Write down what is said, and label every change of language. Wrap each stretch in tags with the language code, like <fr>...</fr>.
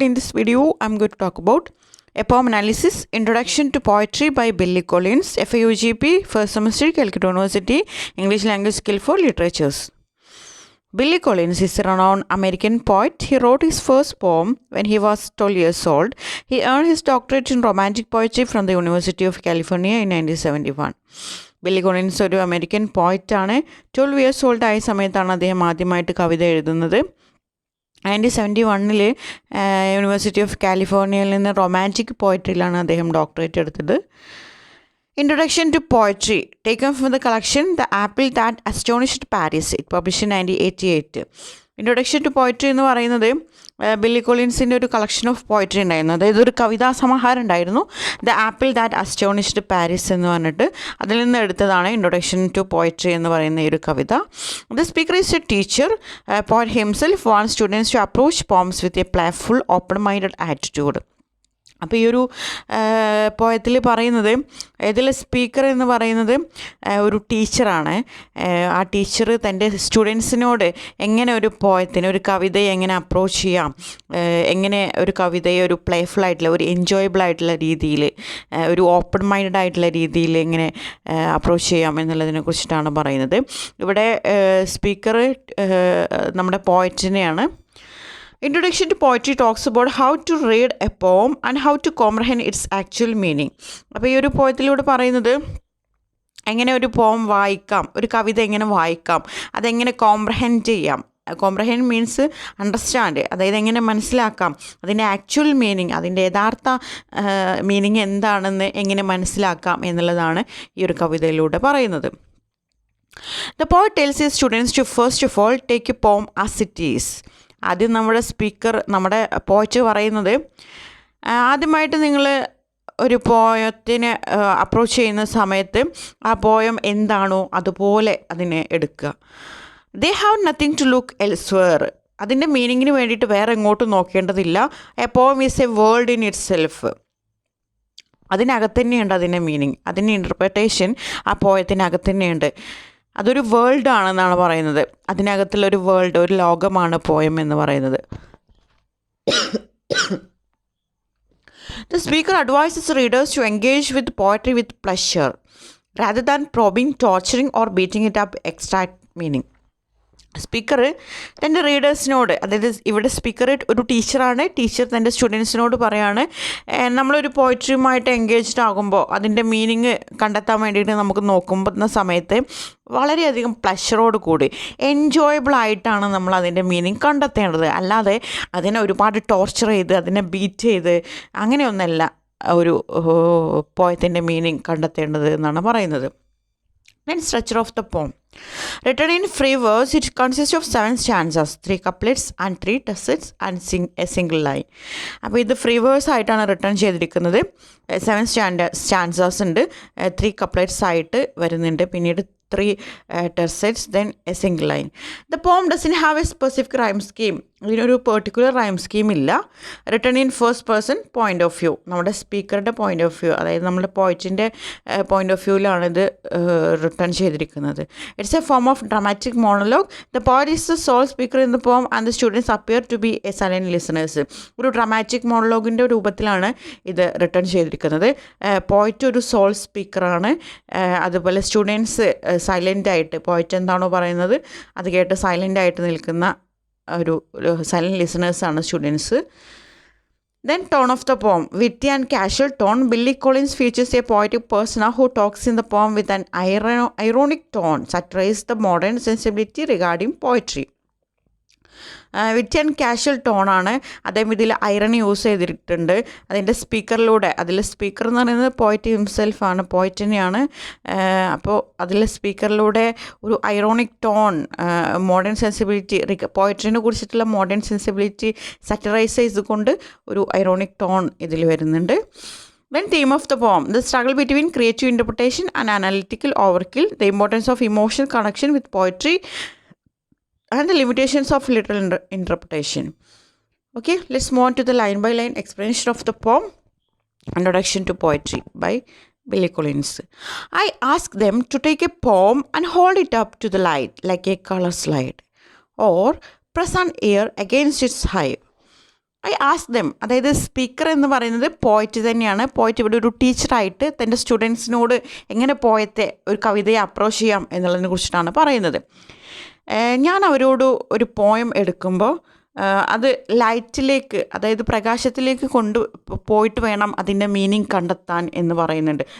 <en>In this video, I'm going to talk about a poem analysis, Introduction to Poetry by Billy Collins, FAUGP, first semester, Calcutta University, English Language Skill for Literatures. Billy Collins is a renowned American poet. He wrote his first poem when he was 12 years old. He earned his doctorate in romantic poetry from the University of California in 1971.</en> <ml>Billy Collins ഒരു American പോയറ്റാണ്. 12 years old ആയ സമയത്താണ് അദ്ദേഹം ആദ്യമായിട്ട് കവിത എഴുതുന്നത്. 1971 university of കാലിഫോർണിയയിൽ നിന്ന് romantic പോയട്രിയിലാണ് അദ്ദേഹം doctorate എടുത്തത്.</ml> <en>Introduction to Poetry, taken from the collection The Apple That Astonished Paris, it published in 1988.</en> <ml>Introduction to poetry എന്ന് പറയുന്നത് ബില്ലി കോളിൻസിൻ്റെ ഒരു കളക്ഷൻ ഓഫ് പോയട്രി ഉണ്ടായിരുന്നു. അതായത് ഒരു കവിതാ സമാഹാരം ഉണ്ടായിരുന്നു, the apple that astonished Paris എന്ന് പറഞ്ഞിട്ട്. അതിൽ നിന്ന് എടുത്തതാണ് ഇൻട്രൊഡക്ഷൻ ടു പോയട്രി എന്ന് പറയുന്ന ഈ ഒരു കവിത.</ml> <en>The speaker is a teacher. Poet himself want students to approach poems with a playful open minded attitude.</en> <ml>അപ്പോൾ ഈ ഒരു പോയത്തിൽ പറയുന്നത്, ഇതിലെ സ്പീക്കർ എന്ന് പറയുന്നത് ഒരു ടീച്ചറാണ്. ആ ടീച്ചർ തൻ്റെ സ്റ്റുഡൻസിനോട് എങ്ങനെ ഒരു പോയത്തിന്, ഒരു കവിതയെ എങ്ങനെ അപ്രോച്ച് ചെയ്യാം, എങ്ങനെ ഒരു കവിതയെ ഒരു പ്ലേഫുൾ ആയിട്ടുള്ള, ഒരു എൻജോയബിൾ ആയിട്ടുള്ള രീതിയിൽ, ഒരു ഓപ്പൺ മൈൻഡഡ് ആയിട്ടുള്ള രീതിയിൽ എങ്ങനെ അപ്രോച്ച് ചെയ്യാം എന്നുള്ളതിനെ കുറിച്ചിട്ടാണ് പറയുന്നത്. ഇവിടെ സ്പീക്കർ നമ്മുടെ പോയറ്റിനെയാണ്.</ml> <en>Introduction to Poetry talks about how to read a poem and how to comprehend its actual meaning.</en> <ml>അപ്പോൾ ഈ ഒരു പോയത്തിലൂടെ പറയുന്നത് എങ്ങനെ ഒരു പോം വായിക്കാം, ഒരു കവിത എങ്ങനെ വായിക്കാം, അതെങ്ങനെ കോംപ്രഹെൻഡ് ചെയ്യാം. കോംപ്രഹെൻഡ് മീൻസ് അണ്ടർസ്റ്റാൻഡ്, അതായത് എങ്ങനെ മനസ്സിലാക്കാം, അതിൻ്റെ ആക്ച്വൽ മീനിങ്, അതിൻ്റെ യഥാർത്ഥ മീനിങ് എന്താണെന്ന് എങ്ങനെ മനസ്സിലാക്കാം എന്നുള്ളതാണ് ഈ ഒരു കവിതയിലൂടെ പറയുന്നത്.</ml> <en>The poet tells his students to first of all take a poem as it is.</en> <ml>ആദ്യം നമ്മുടെ സ്പീക്കർ, നമ്മുടെ പോയറ്റ് പറയുന്നത്, ആദ്യമായിട്ട് നിങ്ങൾ ഒരു പോയത്തിനെ അപ്രോച്ച് ചെയ്യുന്ന സമയത്ത് ആ പോയം എന്താണോ അതുപോലെ അതിനെ എടുക്കുക.</ml> <en>They have nothing to look elsewhere.</en> <ml>അതിൻ്റെ മീനിങ്ങിന് വേണ്ടിയിട്ട് വേറെ എങ്ങോട്ടും നോക്കേണ്ടതില്ല.</ml> <en>A poem is a world in itself.</en> <ml>അതിനകത്ത് തന്നെയുണ്ട് അതിൻ്റെ മീനിങ്, അതിൻ്റെ ഇൻ്റർപ്രിട്ടേഷൻ ആ പോയത്തിനകത്ത് തന്നെയുണ്ട്. അതൊരു വേൾഡ് ആണെന്നാണ് പറയുന്നത്. അതിനകത്തുള്ളൊരു വേൾഡ്, ഒരു ലോകമാണ് പോയം എന്ന് പറയുന്നത്. The speaker advises readers to engage with poetry with pleasure rather than probing, torturing or beating it up extract meaning. Speaker തൻ്റെ റീഡേഴ്സിനോട്, അതായത് ഇവിടെ സ്പീക്കർ ഒരു ടീച്ചറാണ്. ടീച്ചർ തൻ്റെ സ്റ്റുഡൻസിനോട് പറയാണ്, നമ്മളൊരു പോയിട്രിയുമായിട്ട് എൻഗേജ്ഡ് ആകുമ്പോൾ അതിൻ്റെ മീനിങ് കണ്ടെത്താൻ വേണ്ടിയിട്ട് നമുക്ക് നോക്കുമ്പോൾ സമയത്ത് വളരെയധികം പ്ലഷറോട് കൂടി എൻജോയബിൾ ആയിട്ടാണ് നമ്മൾ അതിൻ്റെ മീനിങ് കണ്ടെത്തേണ്ടത്. അല്ലാതെ അതിനെ ഒരുപാട് ടോർച്ചർ ചെയ്ത് അതിനെ ബീറ്റ് ചെയ്ത് അങ്ങനെയൊന്നല്ല ഒരു പോയത്തിൻ്റെ മീനിങ് കണ്ടെത്തേണ്ടത് എന്നാണ് പറയുന്നത്.</ml> <en>Then structure of the poem. Written in free verse, it consists of 7 stanzas, 3 couplets and 3 tercets and a single line.</en> <ml>അപ്പോൾ ഇത് ഫ്രീ വേഴ്സ് ആയിട്ടാണ് റിട്ടേൺ ചെയ്തിരിക്കുന്നത്. 7 സ്റ്റാൻസാസ് ഉണ്ട്, 3 couplets ആയിട്ട് വരുന്നുണ്ട്, പിന്നീട് 3 tercets,</ml> <en>then a single line. The poem doesn't have a specific rhyme scheme.</en> <ml>ഇതിനൊരു particular rhyme scheme ഇല്ല.</ml> <en>written in first person point of view,</en> <ml>നമ്മുടെ സ്പീക്കറുടെ പോയിൻ്റ് ഓഫ് വ്യൂ, അതായത് നമ്മുടെ പോയിറ്റിൻ്റെ പോയിൻ്റ് ഓഫ് വ്യൂവിലാണ് ഇത് റിട്ടേൺ ചെയ്തിരിക്കുന്നത്.</ml> <en>It's a form of dramatic monologue. The poet is the sole speaker in the poem and the students appear to be a silent listeners.</en> <ml>ഒരു dramatic മോണോലോഗിൻ്റെ രൂപത്തിലാണ് ഇത് return ചെയ്തിരിക്കുന്നത്. Poet ഒരു soul സ്പീക്കറാണ്. അതുപോലെ students സൈലൻ്റായിട്ട്, poet എന്താണോ പറയുന്നത് അത് കേട്ട് സൈലൻ്റായിട്ട് നിൽക്കുന്ന ഒരു silent ലിസണേഴ്സാണ് students.</ml> <en>Then tone of the poem. Witty and casual tone. Billy Collins features a poetic persona who talks in the poem with an ironic tone, satirizes the modern sensibility regarding poetry.</en> <ml>Wit and casual ടോണാണ്. അദ്ദേഹം ഇതിൽ irony use ചെയ്തിട്ടുണ്ട് അതിൻ്റെ സ്പീക്കറിലൂടെ. അതിൽ speaker എന്ന് പറയുന്നത് poet ഹിംസെൽഫാണ്, പോയറ്റിനെയാണ്. അപ്പോൾ അതിൽ സ്പീക്കറിലൂടെ ഒരു ഐറോണിക് ടോൺ, മോഡേൺ സെൻസിബിലിറ്റി, പോയട്രിനെ കുറിച്ചിട്ടുള്ള മോഡേൺ സെൻസിബിലിറ്റി സറ്ററൈസ് ചെയ്തുകൊണ്ട് ഒരു ഐറോണിക് ടോൺ ഇതിൽ വരുന്നുണ്ട്.</ml> <en>Then theme of the poem. The struggle between creative interpretation and analytical overkill. The importance of emotional connection with poetry and the limitations of literal interpretation. Okay, let's move on to the line by line explanation of the poem. Introduction to Poetry by Billy Collins. I ask them to take a poem and hold it up to the light like a color slide, or press an ear against its hive. I ask them,</en> <ml>അതായത് speaker എന്ന് പറയുന്നത് poet തന്നെയാണ്. Poet ഇവിടെ ഒരു ടീച്ചറായിട്ട് തൻ്റെ സ്റ്റുഡൻസിനോട് എങ്ങനെ പോയത്തെ ഒരു കവിതയെ അപ്രോച്ച് ചെയ്യാം എന്നുള്ളതിനെ കുറിച്ചിട്ടാണ് പറയുന്നത്. ഞാൻ അവരോട് ഒരു പോയം എടുക്കുമ്പോൾ അത് ലൈറ്റിലേക്ക്, അതായത് പ്രകാശത്തിലേക്ക് പോയിട്ട് വേണം അതിൻ്റെ മീനിങ് കണ്ടെത്താൻ എന്ന് പറയുന്നുണ്ട്.</ml>